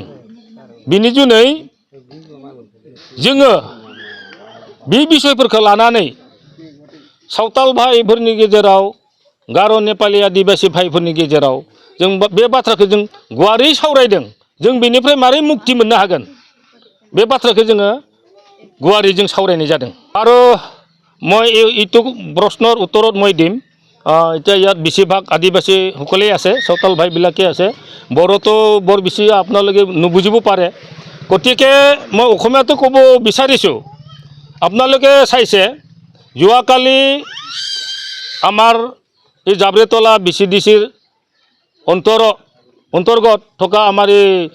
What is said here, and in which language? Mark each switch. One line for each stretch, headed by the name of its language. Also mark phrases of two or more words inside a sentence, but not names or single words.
Bodo: बिनि जुनै जोङो बे बिसयफोरखौ लानानै सावताल भाइफोरनि गेजेराव गार' नेपालि आदिबासि भाइफोरनि गेजेराव जों बे बाथ्राखौ जों गुवारै सावरायदों। जों बेनिफ्राय मारै मुक्ति मोननो हागोन बे बाथ्राखौ जोङो गुवारै जों सावरायनाय जादों।
Assamese: आरो মই এইটো প্ৰশ্নৰ উত্তৰত মই দিম। এতিয়া ইয়াত বেছিভাগ আদিবাসী সকলেই আছে, সাঁওতাল ভাইবিলাকে আছে, বড়োতো বৰ বেছি আপোনালোকে নুবুজিব পাৰে। গতিকে মই অসমীয়াটো ক'ব বিচাৰিছোঁ। আপোনালোকে চাইছে যোৱাকালি আমাৰ এই জাব্ৰেতলা BCDCৰ অন্তৰ্গত থকা আমাৰ এই